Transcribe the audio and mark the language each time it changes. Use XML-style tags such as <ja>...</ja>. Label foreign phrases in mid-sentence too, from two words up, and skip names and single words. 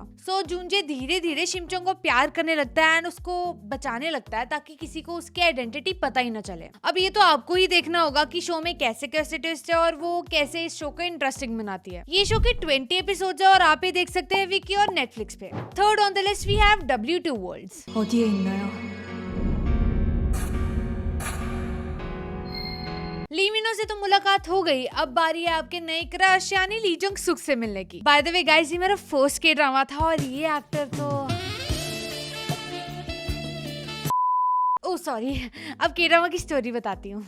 <hi>सो जूनजे धीरे धीरे शिमचोंग को प्यार करने लगता है एंड उसको बचाने लगता है, ताकि किसी को उसकी आइडेंटिटी पता ही ना चले। अब ये तो आपको ही देखना होगा कि शो में कैसे कैसे ट्विस्ट है और वो कैसे इस शो को इंटरेस्टिंग बनाती है। ये शो के 20 एपिसोड्स है और आप ये देख सकते हैं विकी और नेटफ्लिक्स पे।</hi> <en>third on the list we have W Two Worlds.</en> <ko>어디에 있나요?</ko> <hi>ली मिनो से तो मुलाकात हो गई, अब बारी है आपके नए क्रश यानी ली जोंग सुक से मिलने की।</hi> <en>by the way guys,</en> <hi>ये मेरा</hi> <en>first K-drama</en> <hi>था और ये एक्टर तो सॉरी, अब</hi> <en>K-drama</en> <hi>की स्टोरी बताती हूँ।</hi>